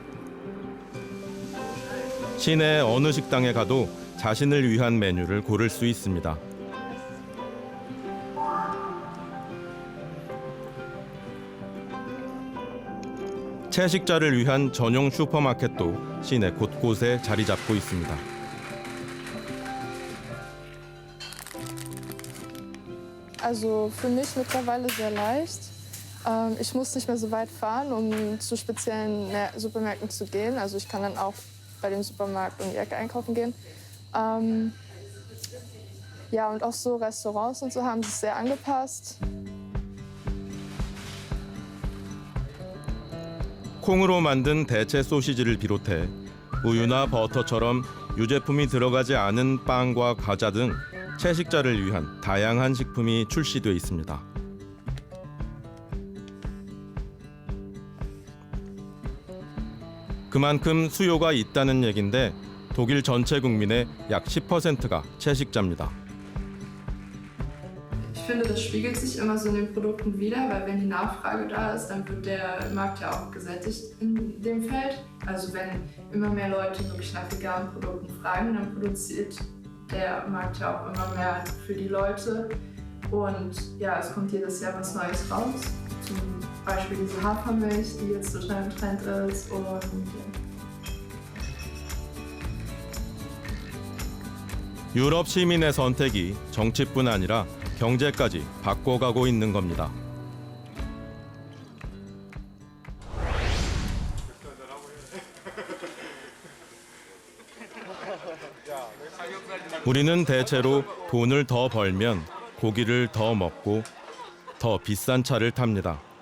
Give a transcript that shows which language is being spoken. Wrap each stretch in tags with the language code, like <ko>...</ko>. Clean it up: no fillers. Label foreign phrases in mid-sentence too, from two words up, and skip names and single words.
<ko>시내 어느 식당에 가도 자신을 위한 메뉴를 고를 수 있습니다. 채식자를 위한 전용 슈퍼마켓도 시내 곳곳에 자리 잡고 있습니다.</ko> <de>Also für mich mittlerweile sehr leicht. Ich muss nicht mehr so weit fahren, um zu speziellen Supermärkten zu gehen. Also ich kann dann auch bei dem Supermarkt um die Ecke einkaufen gehen. Ja, und auch so Restaurants und so haben sich sehr angepasst.</de> <ko>콩으로 만든 대체 소시지를 비롯해 우유나 버터처럼 유제품이 들어가지 않은 빵과 과자 등 채식자를 위한 다양한 식품이 출시돼 있습니다. 그만큼 수요가 있다는 얘긴데 독일 전체 국민의 약 10%가 채식자입니다.</ko> <de>Ich finde, das spiegelt sich immer so in den Produkten wider, weil wenn die Nachfrage da ist, dann wird der Markt ja auch gesättigt in dem Feld. Also wenn immer mehr Leute wirklich nach veganen Produkten fragen, dann produziert der Markt ja auch immer mehr für die Leute. Und ja, es kommt jedes Jahr was Neues raus. Zum Beispiel diese Hafermilch, die jetzt total im Trend ist. Und ja.</de> <ko>유럽 시민의 선택이 정치뿐 아니라 경제까지 바꿔가고 있는 겁니다. 우리는 대체로 돈을 더 벌면 고기를 더 먹고 더 비싼 차를 탑니다.</ko>